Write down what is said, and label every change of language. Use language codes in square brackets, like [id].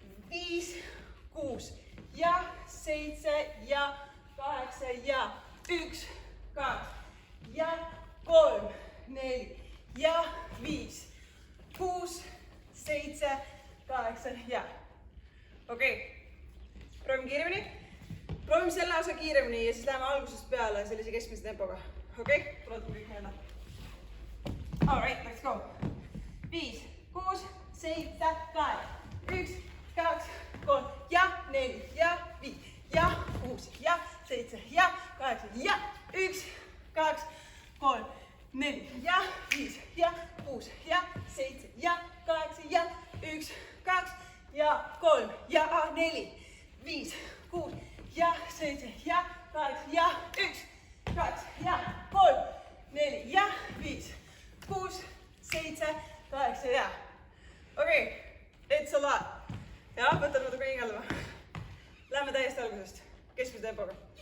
[et] 5, 6 ja 7 ja 8 ja 1, 2 ja 3, 4 ja 5, 6, 7, 8 ja. Okei, proovime kiiremini. Proovime selle osa kiiremini ja siis läheme algusest peale sellise keskmise tempoga. Okei, tuletame kõik meelde. [en] All right, let's go. [et] 5, 6, 7, 8, 1, 2, 3 ja 4 ja 5 ja 6 ja 7 ja 8 ja 1, 2, 3, 4 ja 5 ja 6 ja 7 ja 8 ja 1, 2 ja 3 ja 4, 5, 6 ja 7 ja 8 ja 1, 2 ja 3, 4 ja 5, 6, 7, 8 ja. [en] Okei, it's a lot. [et] Ja, võtan natuke hingeldama. Lähme täiesti algusest, keskmise tempoga.